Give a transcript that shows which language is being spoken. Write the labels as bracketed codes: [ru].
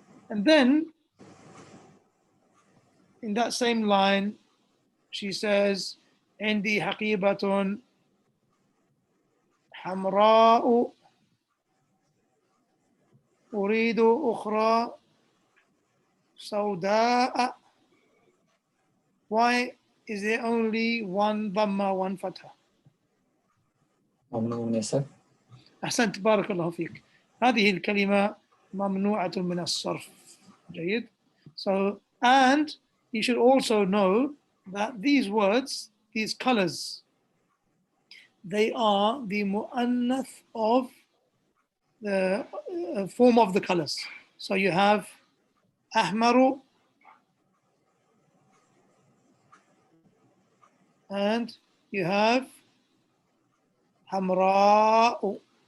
[en] And then in that same line she says [ar] عندي حقيبة حمراء أريد أخرى سوداء. [en] Why is there only one dhamma, one fatha? [ar] أحسنت بارك الله فيك. هذه الكلمة ممنوعة من الصرف. جيد. So [en] And you should also know that these words, these colors, they are the mu'annath of the form of the colors. So you have ahmaru, and you have hamra'u.